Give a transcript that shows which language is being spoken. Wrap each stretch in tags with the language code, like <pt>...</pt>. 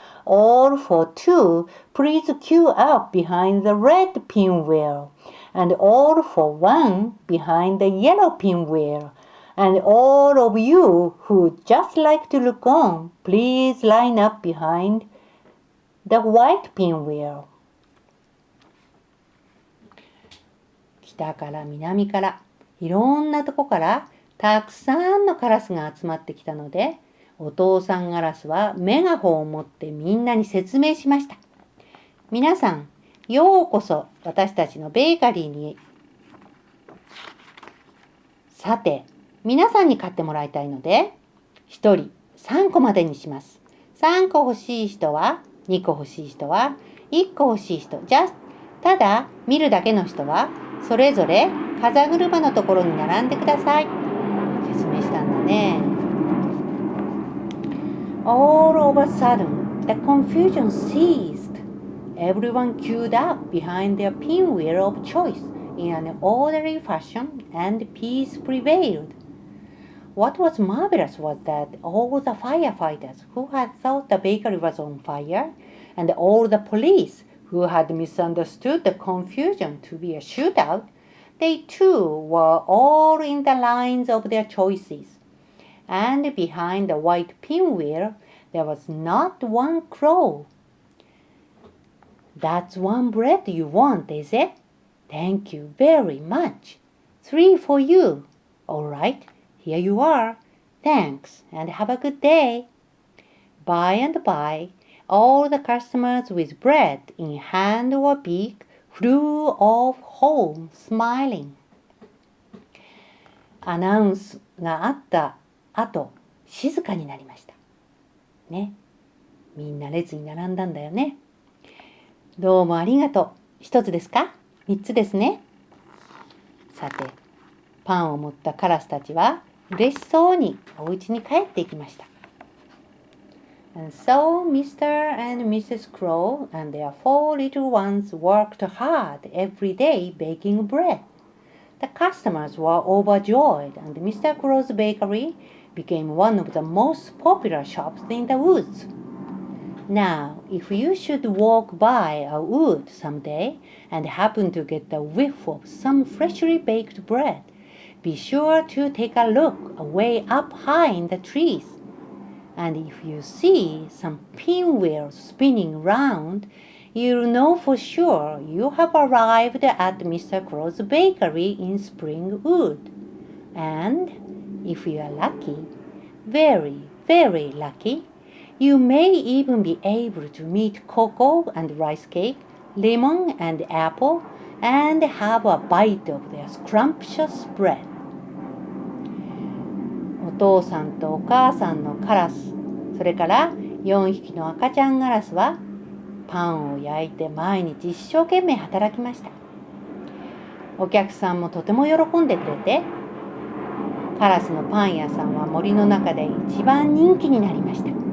<en>All for 2, please queue up behind the red pinwheel. And all for 1 behind the yellow pinwheel. And all of you who'd just like to look on, please line up behind the white pinwheel.</en> <ja>北から南からいろんなとこからたくさんのカラスが集まってきたので、お父さんガラスはメガホンを持ってみんなに説明しました。皆さん、ようこそ私たちのベーカリーに。さて、皆さんに買ってもらいたいので、1人3個までにします。 3個欲しい人は、2個欲しい人は、1個欲しい人、ただ見るだけの人は、それぞれ風車のところに並んでください。説明したんだね。</ja> <en>All of a sudden, the confusion ceased. Everyone queued up behind their pinwheel of choice in an orderly fashion, and peace prevailed. What was marvelous was that all the firefighters who had thought the bakery was on fire, and all the police who had misunderstood the confusion to be a shootout, they too were all in the lines of their choices. And behind the white pinwheel, there was not one crow. That's 1 bread you want, is it? Thank you very much. 3 for you. All right, here you are. Thanks, and have a good day. By and by, all the customers with bread in hand or beak flew off home smiling.</en> <ja>アナウンスがあった後、静かになりました。ね。みんな列に並んだんだよね。どうもありがとう。1つですか？3 つですね。さて、パンを持ったカラスたちは嬉しそうにお家に帰っていきました。</ja> <en>And so Mr. and Mrs. Crow and their 4 little ones worked hard every day baking bread. The customers were overjoyed, and Mr. Crow's bakery became one of the most popular shops in the woods. Now, if you should walk by a wood someday and happen to get a whiff of some freshly baked bread, be sure to take a look away up high in the trees. And if you see some pinwheels spinning round, you'll know for sure you have arrived at Mr. Crow's bakery in Springwood. And if you are lucky, very, very lucky, you may even be able to meet cocoa and rice cake, lemon and apple, and have a bite of their scrumptious bread.</en> <ja>お父さんとお母さんのカラス、それから4匹の赤ちゃんガラスはパンを焼いて毎日一生懸命働きました。お客さんもとても喜んでくれて、カラスのパン屋さんは森の中で一番人気になりました。</ja>